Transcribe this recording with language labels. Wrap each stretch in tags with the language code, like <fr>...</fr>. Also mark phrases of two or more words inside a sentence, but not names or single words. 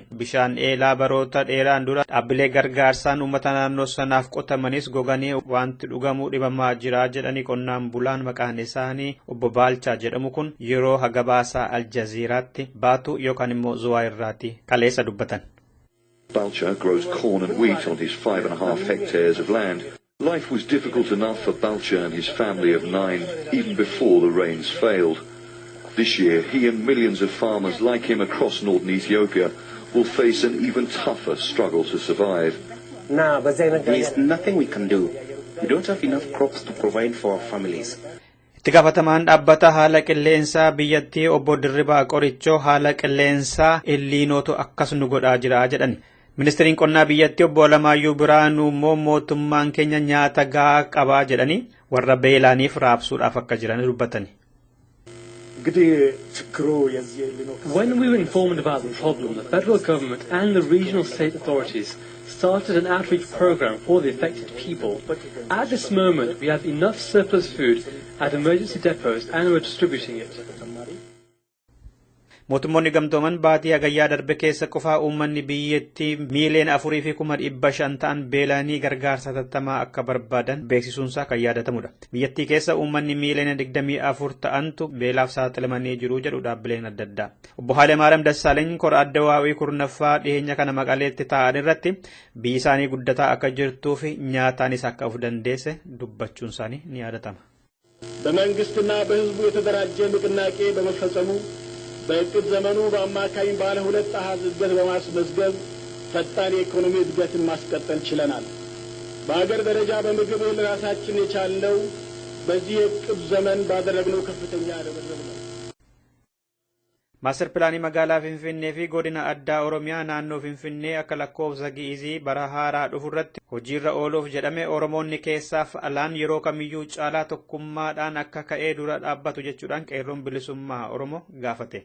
<om>Bishaan eelaa baroota dheeraan dura dhaabbilee gargaarsaan uummata naannoo sanaaf qotamanis goganii wanti dhugamuu dhibamaa jira jedhanii qonnaan bulaan maqaan isaanii obbo Baalchaa jedhamu kun yeroo hagabaasaa Aljaziiraatti baatu yookaan immoo Zuwaa irraatti kaleessa dubbatan.</om> <en>Balcha grows corn and wheat on his 5.5 hectares of land. Life was difficult enough for Balcha and his family of 9 even before the rains failed. This year, he and millions of farmers like him across northern Ethiopia will face an even tougher struggle to survive. There is nothing we can do. We don't have enough crops to provide for our families.</en> <om>Itti gaafatamaan dhaabbata haala qilleensaa biyyattii obbo Dirribaa Qorichoo haala qilleensaa illiinootu akkas nu godhaa jira jedhan. Ministeeriin qonnaa biyyattii obbo Alamaayyuu Biraanuu immoo mootummaan keenya nyaata gahaa qabaa jedhanii warra beelaaniif raabsuudhaaf akka jiran dubbatani.</om> <en>When we were informed about the problem, the federal government and the regional state authorities started an outreach program for the affected people. At this moment, we have enough surplus food at emergency depots and we're distributing it.</en> <om>Mootummoonni gamtooman baatii hagayyaa darbe keessa qofaa uummanni biyyattii miiliyoona 4,500 ta'an beelaanii gargaarsa tattamaa akka barbaadan beeksisuunsaa kan yaadatamudha. Biyyattii keessa uummanni miiliyoona 24 ta'antu beelaaf saaxilamanii jiru jedhu dhaabbileen adda addaa. Obbo Haayilemaaram Dassaaleny kora addawaawii kurnaffaa dhiyeenya kana Maqaleetti ta'an irratti biyyi isaanii guddataa akka jirtuu fi nyaataanis akka of dandeesse dubbachuun isaanii ni yaadatama.</om> <am>በመንግስትና በህዝቡ የተደራጀ ንቅናቄ በመፈጸሙ በእቅድ ዘመኑ በአማካኝ ባለ 2 አሃዝ እድገት በማስመዝገብ ፈጣን የኢኮኖሚ እድገትን ማስቀጠል ችለናል። በአገር ደረጃ በምግብ እህል ራሳችን የቻልነው በዚህ የእቅድ ዘመን ባደረግነው ከፍተኛ ርብርብ ነው።</am> <om>Master Pilaanii magaalaa Finfinnee fi godina addaa Oromiyaa naannoo Finfinnee akka lakkoofsa gi'izii bara haaraa dhufurratti hojiirra ooluuf jedhame Oromoonni keessaaf alaan yeroo kamiyyuu caalaa tokkummaadhaan akka ka'ee dura dhaabbatu jechuudhaan qeerroon bilisummaa Oromoo gaafate.</om>